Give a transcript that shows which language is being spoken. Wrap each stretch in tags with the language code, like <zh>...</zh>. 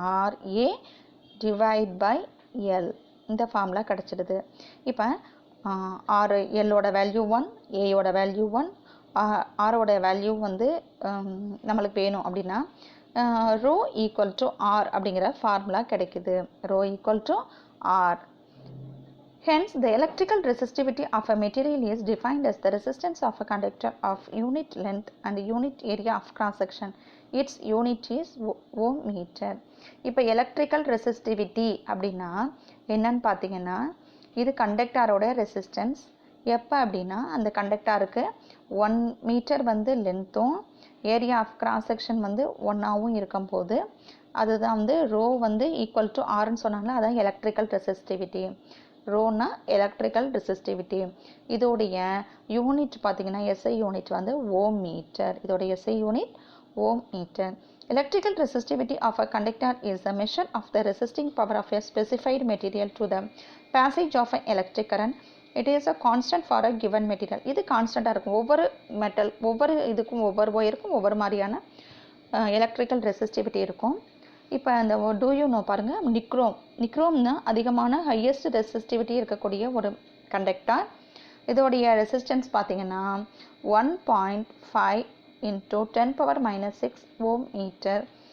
<ta>RA divide by L இந்த formula கிடச்சிடுது. இப்போ R எல்லோட value 1, ஏயோட value 1, ஆரோட வேல்யூ வந்து நம்மளுக்கு வேணும் அப்படின்னா ரோ ஈக்குவல் டு ஆர் அப்படிங்கிற ஃபார்முலா கிடைக்குது. Row equal to R.</ta> <en>Hence, the electrical resistivity of a material is defined as the resistance of a conductor of unit length and unit area of cross section. Its unit is ohm meter.</en> <ta>இப்போ electrical resistivity அப்படின்னா என்னன்னு பார்த்தீங்கன்னா இது கண்டக்டாரோட resistance. எப்போ அப்படின்னா அந்த கண்டக்டாருக்கு 1 metre வந்து லென்த்தும் area of cross section வந்து 1ஆகவும் இருக்கும்போது அதுதான் வந்து ரோ வந்து ஈக்குவல் டு ஆர்ன்னு சொன்னாங்களா, அதான் electrical resistivity. Rona electrical resistivity. இதோடைய யூனிட் பார்த்தீங்கன்னா எஸ்ஐ யூனிட் வந்து ஓம் மீட்டர். இதோடைய SI unit Om metre.</ta> <en>Electrical resistivity of a conductor is the measure of the resisting power of a specified material to the passage of an electric current. It is a constant for a given material.</en> <ta>இது கான்ஸ்டண்ட்டாக இருக்கும். ஒவ்வொரு metal ஒவ்வொரு இதுக்கும் ஒவ்வொரு ஒயருக்கும் ஒவ்வொரு மாதிரியான electrical resistivity இருக்கும். இப்போ அந்த</ta> <en>do you know</en> <ta>பாருங்கள், நிக்ரோம்னா அதிகமான ஹையஸ்ட் ரெசிஸ்டிவிட்டி இருக்கக்கூடிய ஒரு கண்டக்டர். இதோடைய ரெசிஸ்டன்ஸ் பார்த்தீங்கன்னா 1.5 into 10⁻⁶ ஓம் மீட்டர்.</ta>